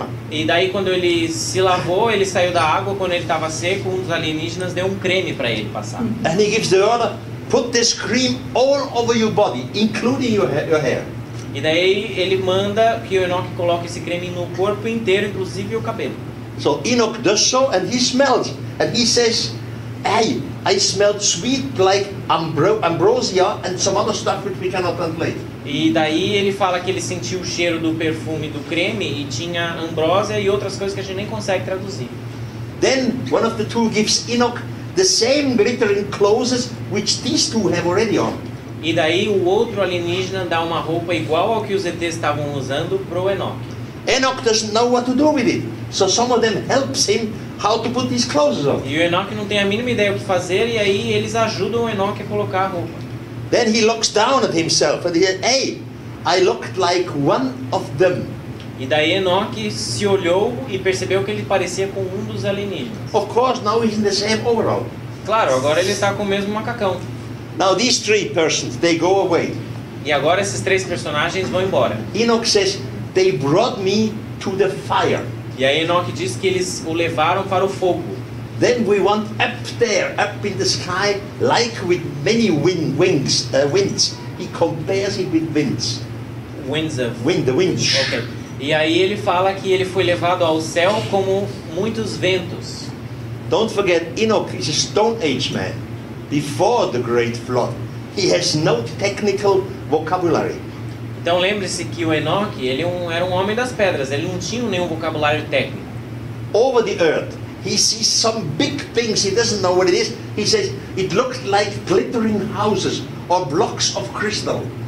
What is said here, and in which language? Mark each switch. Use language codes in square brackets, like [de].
[pt] E daí quando ele se lavou, ele saiu da água, quando ele estava seco, um dos alienígenas deu um creme para ele passar. [en] And he gives the order, put this cream all over your body, including your hair. [pt] E daí ele manda que o Enoque coloque esse creme no corpo inteiro, inclusive o cabelo. [en] So Enoch does so and he smells and he says, hey, I smelled sweet like ambrosia and some other stuff which we cannot translate. [pt] E daí ele fala que ele sentiu o cheiro do perfume do creme e tinha ambrósia e outras coisas que a gente nem consegue traduzir. [en] Then one of the two gives Enoch the same glittering clothes which these two have already on. [pt] E daí o outro alienígena dá uma roupa igual ao que os ETs estavam usando pro Enoch. [en] Enoch doesn't know what to do with it, so some of them helps him how to put these clothes on. [pt] E o Enoch não tem a mínima ideia o que fazer e aí eles ajudam o Enoch a colocar a roupa. [en] Then he looks down at himself and he says, hey, I looked like one of them. [pt] E daí Enoch se olhou e percebeu que ele parecia com um dos alienígenas. [en] Of course, now he's in the same overall. [pt] Claro, agora ele está com o mesmo macacão. [en] Now these three persons, they go away. [pt] E agora esses três personagens vão embora. [en] Enoch says, they brought me to the fire. [pt] E aí Enoch diz que eles o levaram para o fogo. [en] Then we went up there, up in the sky, like with many winds. He compares it with winds. The winds. Okay. [pt] E aí ele fala que ele foi levado ao céu como muitos ventos. [en] Don't forget, Enoch is a Stone Age man. Before the Great Flood, he has no technical vocabulary. [pt] Então lembre-se que o Enoch, ele era um homem das pedras, ele não tinha nenhum vocabulário técnico. [en] Over the earth, he sees some big things, he doesn't know what it is. He says, it looked like glittering houses or blocks of crystal.